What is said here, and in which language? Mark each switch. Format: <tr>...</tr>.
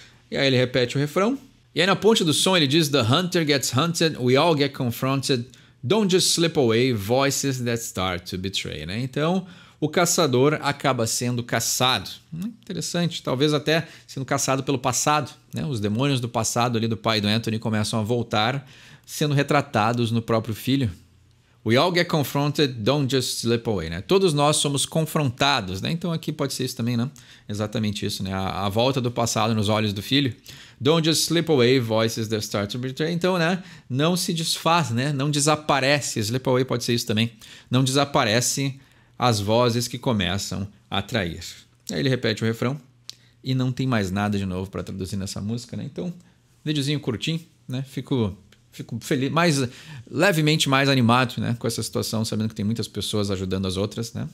<pt>E aí ele repete o refrão. E aí na ponte do som ele diz</pt> <en>the hunter gets hunted, we all get confronted, don't just slip away, voices that start to betray,</en> <pt>né? Então, o caçador acaba sendo caçado. Interessante, talvez até sendo caçado pelo passado, né? Os demônios do passado ali do pai do Anthony começam a voltar, sendo retratados no próprio filho.</pt> <en>We all get confronted, don't just slip away, né?</en> <pt>Todos nós somos confrontados, né? Então aqui pode ser isso também, né? Exatamente isso, né? A volta do passado nos olhos do filho.</pt> <en>Don't just slip away, voices that start to betray.</en> <pt>Então, né? Não se desfaz, né? Não desaparece.</pt> <en>Slip away</en> <pt>pode ser isso também. Não desaparece as vozes que começam a trair. Aí ele repete o refrão e não tem mais nada de novo para traduzir nessa música, né? Então, videozinho curtinho, né? Fico feliz, levemente mais animado, né, com essa situação, sabendo que tem muitas pessoas ajudando as outras, né?</pt>